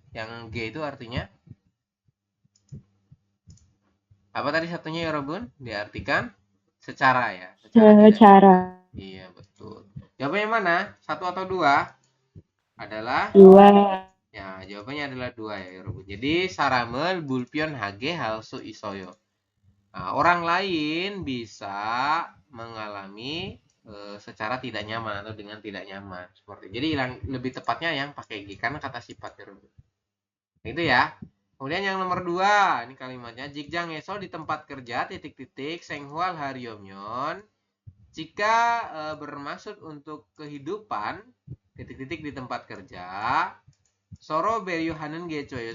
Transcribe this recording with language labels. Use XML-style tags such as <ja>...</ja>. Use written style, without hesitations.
<id>Yang G itu artinya apa tadi satunya, 여러분? Diartikan secara ya. Secara. Iya, betul. Jawabannya mana? 1 atau 2? Adalah 2. ya, jawabannya adalah 2 ya, 여러분.</id> <ko>Jadi 사람을 불편하게 할 수 있어요.</ko> <id>Nah, orang lain bisa mengalami secara tidak nyaman atau dengan tidak nyaman seperti. Jadi lebih tepatnya yang pakai G karena kata sifat, 여러분. Itu ya. Kemudian yang nomor 2, ini kalimatnya</id> <ko>직장에서</ko> <id>di tempat kerja titik-titik</id> <ko>생활하려면,</ko> <id>jika bermaksud untuk kehidupan titik-titik di tempat kerja,</id> <ko>서로 배려하는 게 좋아요.</ko>